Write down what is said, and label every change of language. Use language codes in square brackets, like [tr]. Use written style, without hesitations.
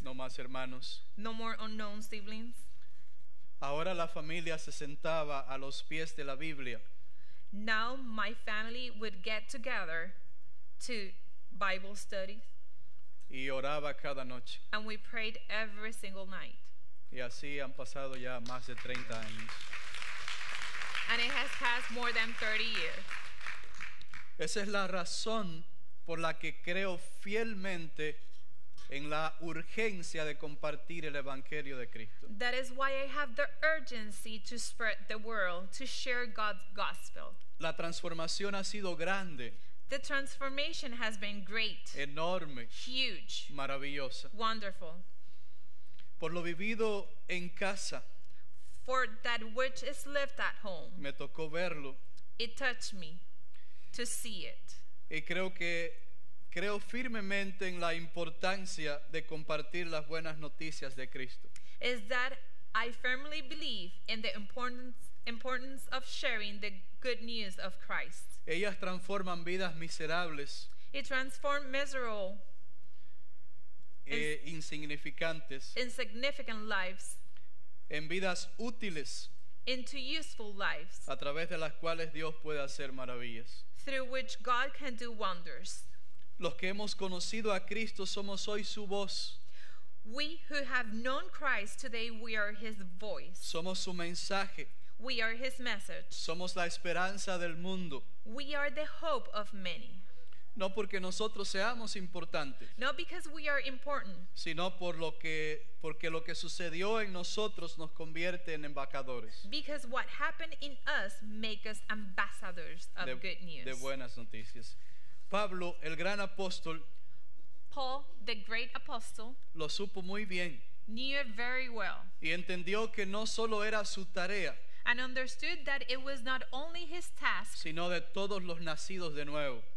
[es] no más hermanos. [en] no more unknown siblings. [es] Ahora la familia se sentaba a los pies de la Biblia [en] Now my family would get together to Bible studies, [es] y oraba cada noche. [en] and we prayed every single night. [es] Y así han pasado ya más de 30 años. [en] And it has passed more than 30 years. [es] Esa es la razón por la que creo fielmente en la urgencia de compartir el Evangelio de Cristo. [en] That is why I have the urgency to spread the world, to share God's gospel. [es] La transformación ha sido grande, [en] The transformation has been great, [es] enorme, [en] huge, [es] maravillosa. [en] wonderful. [es] Por lo vivido en casa, [en] For that which is lived at home, [es] me tocó verlo [en] it touched me to see it. [es] y creo firmemente en la importancia de compartir las buenas noticias de Cristo. [en] Is that I firmly believe in the importance of sharing the good news of Christ. [es] Ellas transforman vidas miserables [en] It transformed miserable, [es] e insignificantes [en] insignificant lives [es] en vidas útiles [en] into useful lives, [es] a través de las cuales Dios puede hacer maravillas. [en] through which God can do wonders. [es] Los que hemos conocido a Cristo somos hoy su voz. [en] We who have known Christ today, we are his voice. [es] Somos su mensaje. [en] We are his message. [es] Somos la esperanza del mundo. [en] We are the hope of many. [es] No porque nosotros seamos importantes, [en] Not because we are important, [es] sino porque lo que sucedió en nosotros nos convierte en embajadores [en] because what happened in us make us ambassadors of good news. [es] de buenas noticias. Pablo, el gran apóstol, [en] Paul, the great apostle, [es] lo supo muy bien [en] knew it very well [es] y entendió que no solo era su tarea, [en] and understood that it was not only his task, [es] sino de todos los nacidos de nuevo,